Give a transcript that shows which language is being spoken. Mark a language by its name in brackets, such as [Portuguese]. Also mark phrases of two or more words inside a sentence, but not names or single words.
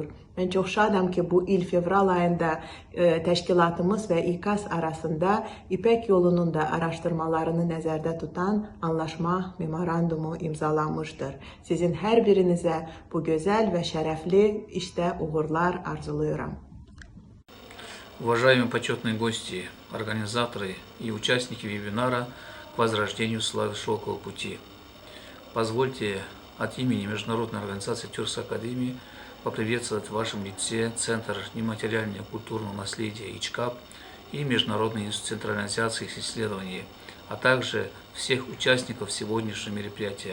[Azerbaijani] Mən çox şadam ki, bu il fevral ayında təşkilatımız və İKAS arasında İpək yolunun da araşdırmalarını nəzərdə tutan anlaşma memorandumu imzalanmışdır. Sizin hər birinizə bu gözəl və şərəfli işdə uğurlar arzuluyorum. [Russian] Уважаемые почетные гости, организаторы и участники вебинара к возрождению славы Шелкового пути. Позвольте от имени Международной организации Тюркской академии поприветствовать в вашем лице Центр нематериального культурного наследия ИЧКАП и Международный институт централизации исследований, а также всех участников сегодняшнего мероприятия.